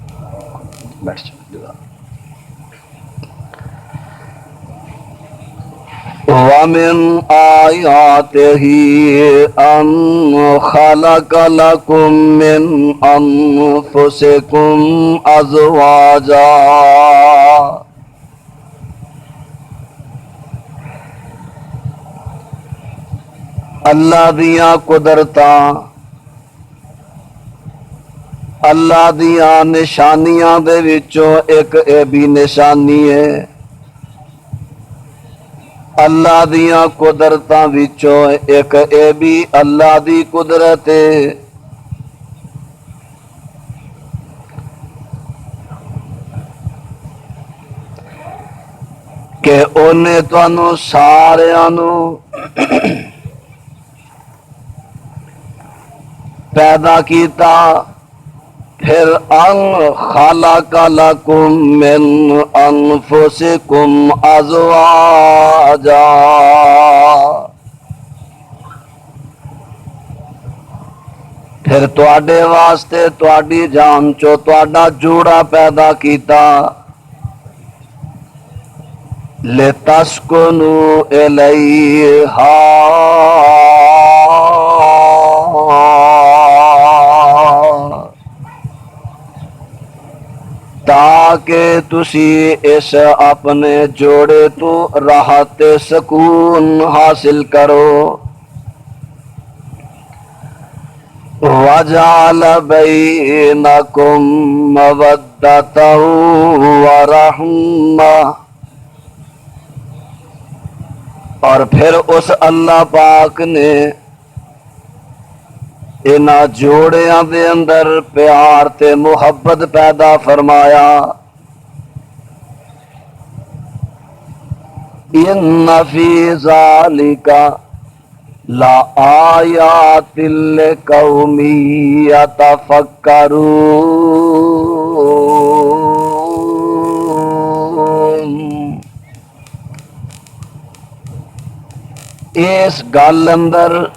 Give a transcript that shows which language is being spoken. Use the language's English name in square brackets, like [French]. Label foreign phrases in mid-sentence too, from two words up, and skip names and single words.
[Arabic] ومن آياته أن خلق لكم من أنفسكم أزواجا [Punjabi] اللہ دیاں قدرتاں اللہ دیاں نشانیاں دے وچوں ایک اے بھی نشانی ہے اللہ دیاں قدرتاں وچوں ایک اے بھی اللہ دی قدرت ہے کہ اونے تانوں ساریاں نوں پیدا کیتا پھر [Arabic] ان خلق لکم من انفسکم ازواجا [Punjabi] پھر تواڈے واسطے تواڈی جان چو تواڈا جوڑا پیدا کیتا [Arabic] لتسکنوا الیہا [Punjabi] تاکہ تسی اس اپنے جوڑے تو راحت سکون حاصل کرو [Arabic] وَجَعَلَ بَيْنَكُمْ مَوَدَّةً وَرَحْمَةً [Punjabi] اور پھر اس اللہ پاک نے انہاں جوڑیاں دے اندر پیار تے محبت پیدا فرمایا [Arabic] ان فی ذالک لآیات لقوم یتفکرون [Punjabi] اس گل اندر